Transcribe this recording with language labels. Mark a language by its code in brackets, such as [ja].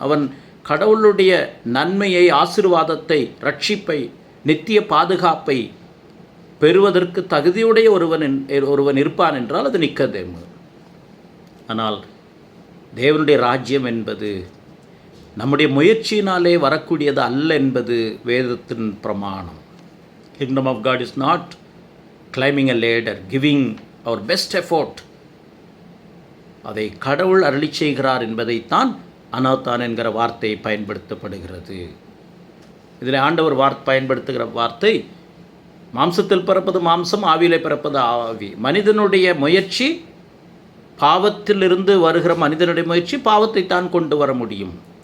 [ta] அவன் கடவுளுடைய நன்மையை, ஆசீர்வாதத்தை, ரட்சிப்பை, நித்திய பாதுகாப்பை பெறுவதற்கு தகுதியுடைய ஒருவன் இருப்பான் என்றால் அது நிக்கதேமு. ஆனால் தேவனுடைய ராஜ்யம் என்பது நம்முடைய முயற்சியினாலே வரக்கூடியது அல்ல என்பது வேதத்தின் பிரமாணம். [en] Kingdom of God is not climbing a ladder, giving our best effort. [ta] அதை கடவுள் அருளி செய்கிறார் என்பதைத்தான் அனாத்தான் என்கிற வார்த்தை பயன்படுத்தப்படுகிறது. இதில் ஆண்டவர் பயன்படுத்துகிற வார்த்தை, மாம்சத்தில் பிறப்பது மாம்சம், ஆவியிலே பிறப்பது ஆவி. மனிதனுடைய முயற்சி பாவத்திலிருந்து வருகிற மனிதனுடைய முயற்சி பாவத்தை தான் கொண்டு வர முடியும்.